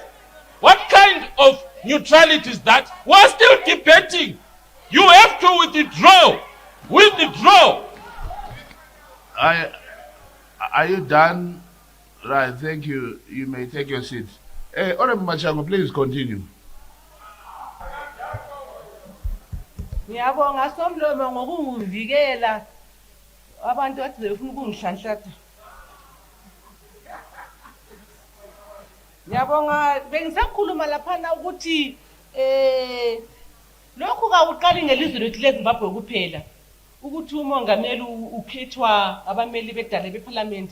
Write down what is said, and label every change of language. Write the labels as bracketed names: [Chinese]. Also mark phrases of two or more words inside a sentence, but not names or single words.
[English] What kind of neutrality is that? We're still debating. You have to withdraw. Are you done? Right, thank you. You may take your seat. Honorable Machango, please continue. [North Ndebele] Ngiyabonga Somlomo ngokungivikela abantu athi befuna ukungihlanhlatha. Ngiyabonga bengisakhuluma laphana ukuthi lokhu kawuqali ngelizwe lethu leZimbabwe kuphela ukuthi umongameli ukhethwa abameli bedale beParliament.